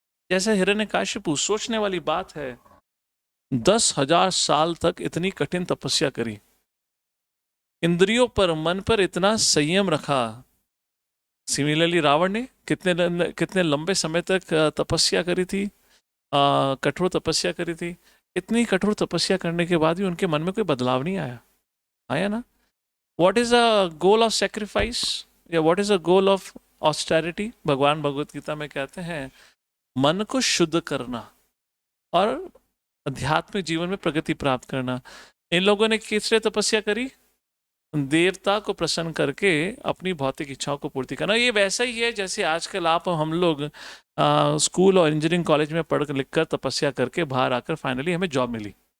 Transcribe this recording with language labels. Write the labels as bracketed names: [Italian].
[Hindi] जैसे हिरण्यकाशिपु, सोचने वाली बात है, 10,000 साल तक इतनी कठिन तपस्या करी, इंद्रियों पर, मन पर इतना संयम रखा। सिमिलरली रावण ने कितने लंबे समय तक तपस्या करी थी, कठोर तपस्या करी थी। इतनी कठोर तपस्या करने के बाद भी उनके मन में कोई बदलाव नहीं आया। आया ना? [English] What is a goal of sacrifice, या what is a goal of austerity? [Hindi] भगवान भगवत गीता में कहते हैं मन को शुद्ध करना और आध्यात्मिक जीवन में प्रगति प्राप्त करना। इन लोगों ने किस लिए तपस्या करी? देवता को प्रसन्न करके अपनी भौतिक इच्छाओं को पूर्ति करना। ये वैसा ही है जैसे आजकल हम लोग स्कूल और इंजीनियरिंग कॉलेज में पढ़ लिख कर तपस्या करके बाहर आकर फाइनली हमें जॉब मिली।